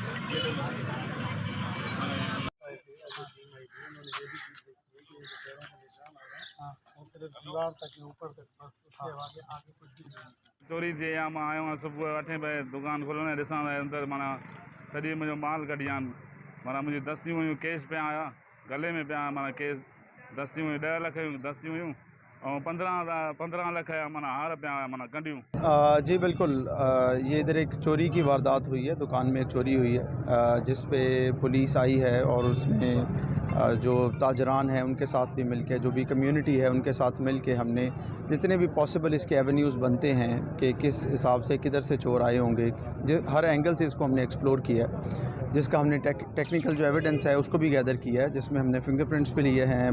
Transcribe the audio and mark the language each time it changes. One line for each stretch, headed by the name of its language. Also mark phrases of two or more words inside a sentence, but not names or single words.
Hindi: दीवार तक ऊपर तक बस उसके आगे कुछ भी नहीं।
Sindhi: चोरी थी या मां आयो आहियां सुबुह 8 बजे दुकान खोलण ॾिसां त अंदरि माना सॼी मुंहिंजो माल कढी आहिनि माना मुंहिंजी दस्तियूं हुयूं कैश पिया हुया गले में पिया माना कैश दस्तियूं हुयूं 10 लख जूं दस्तियूं हुयूं ऐं 15 लख जा माना हार पिया हुया माना गंढियूं।
Hindi: जी बिल्कुल, ये इधर एक चोरी की वारदात हुई है। दुकान में एक चोरी हुई है जिस पे पुलिस आई है और उसमें जो ताजरान हैं उनके साथ भी मिलके, जो भी कम्युनिटी है उनके साथ मिलके हमने जितने भी पॉसिबल इसके एवेन्यूज़ बनते हैं कि किस हिसाब से किधर से चोर आए होंगे, हर एंगल से इसको हमने एक्सप्लोर किया है, जिसका हमने टेक्निकल जो एविडेंस है उसको भी गैदर किया है, जिसमें हमने फिंगरप्रिंट्स भी लिए हैं।